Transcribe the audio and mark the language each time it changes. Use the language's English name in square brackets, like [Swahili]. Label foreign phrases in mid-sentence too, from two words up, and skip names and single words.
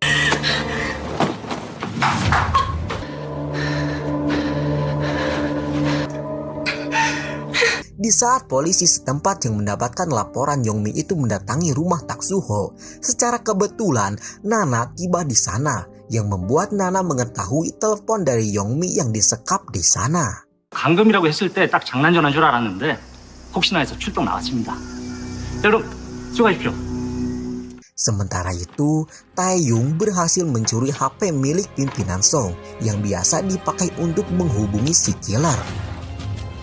[Indonesian] Di saat polisi setempat yang mendapatkan laporan Yongmi itu mendatangi rumah Tak Suho, secara kebetulan Nana tiba di sana yang membuat Nana mengetahui telepon dari Yongmi yang disekap di sana. [Korean] 감금이라고 했을 때 딱 장난 전화인 줄 알았는데 혹시나 해서 출동 나왔습니다. 자, 그럼 수고하십시오. [Indonesian] Sementara itu, Taeyong berhasil mencuri HP milik pimpinan Song yang biasa dipakai untuk menghubungi si killer.